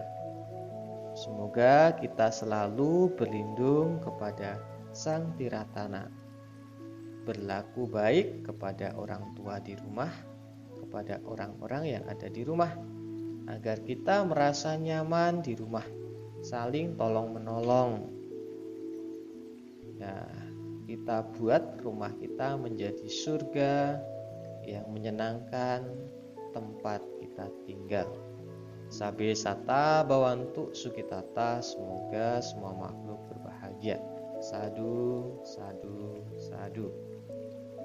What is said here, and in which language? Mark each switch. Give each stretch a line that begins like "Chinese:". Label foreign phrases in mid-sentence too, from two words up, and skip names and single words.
Indonesian: Semoga kita selalu berlindung kepada Sang Tiratana, berlaku baik kepada orang tua di rumah, kepada orang-orang yang ada di rumah, agar kita merasa nyaman di rumah, saling tolong-menolong. Ya, kita buat rumah kita menjadi surga yang menyenangkan tempat kita tinggal.
Pali: Sabe sata bawantu sukitata,
Indonesian: semoga semua makhluk berbahagia.
Pali: Sadu, sadu, sadu.